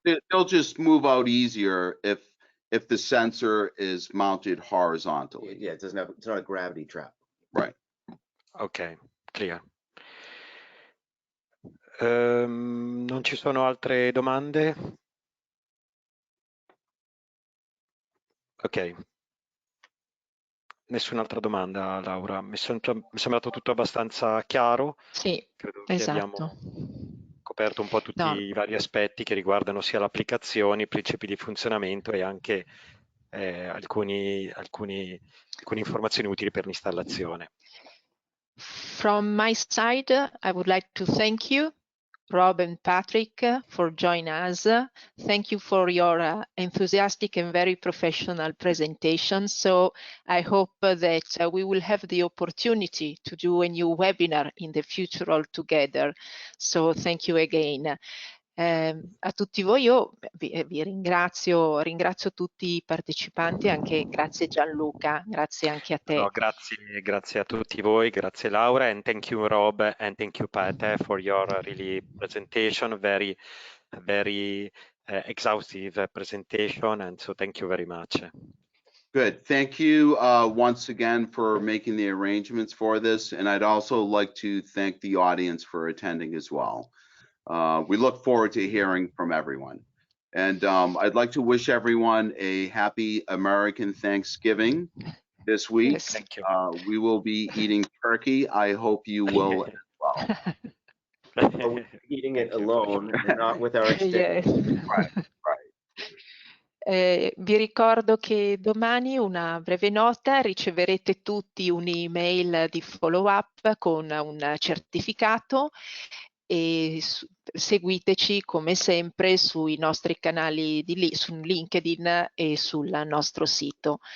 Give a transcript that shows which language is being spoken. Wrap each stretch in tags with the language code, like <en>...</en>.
<en>They'll just move out easier if the sensor is mounted horizontally. Yeah, it's not a gravity trap. Right. Ok, clear.</en> <it>Non ci sono altre domande? Ok. Nessun'altra domanda, Laura. Mi è sembrato tutto abbastanza chiaro. Sì, Credo che esatto. abbiamo coperto un po' tutti i vari aspetti che riguardano sia l'applicazione, i principi di funzionamento e anche alcune informazioni utili per l'installazione.</it> <en>From my side, I would like to thank you, Rob and Patrick, for joining us. Thank you for your enthusiastic and very professional presentation. So I hope that we will have the opportunity to do a new webinar in the future all together. So thank you again.</en> <it>A tutti voi io vi ringrazio tutti i partecipanti, anche grazie Gianluca, grazie anche a te. No, grazie a tutti voi, grazie Laura,</it> <en>and thank you Rob and thank you Pat for your really presentation, very exhaustive presentation, and so thank you very much. Good. Thank you once again for making the arrangements for this, and I'd also like to thank the audience for attending as well. We look forward to hearing from everyone. And I'd like to wish everyone a happy American Thanksgiving this week. Yes. Thank you. We will be eating turkey. I hope you will as well. We're eating it alone and not with our Yes. Right.</en> <it>Vi ricordo che domani, una breve nota, riceverete tutti un'email di follow up con un certificato e seguiteci come sempre sui nostri canali su LinkedIn e sul nostro sito.</it>